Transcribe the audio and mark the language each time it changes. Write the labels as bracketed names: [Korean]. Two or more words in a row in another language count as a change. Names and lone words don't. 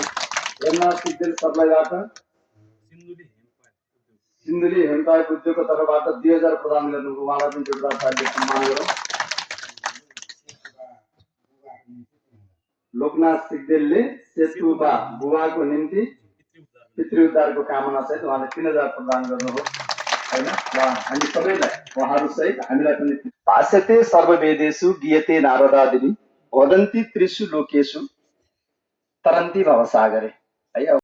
[Nepali] हेमनाथ सिग्देल सर्लाहीबाट सिन्धुली हेमपाई उद्योगको तर्फबाट 2000 प्रदान गर्नुभयो, उहाँलाई पनि जोरदार तालीले सम्मान गरौँ। लोकनाथ सिग्देलले सेतुबा बुवाको निम्ति पितृ उद्धारको कामना सहित उहाँले 3000 प्रदान गर्नुभयो होइन। हामी सबैलाई उहाँहरू सहित हामीलाई पनि [Sanskrit] भाष्यते सर्ववेदेषु गीयते नारदादिनी वदन्ति त्रिषु लोकेषु तरन्ति भवसागरे [Nepali] है।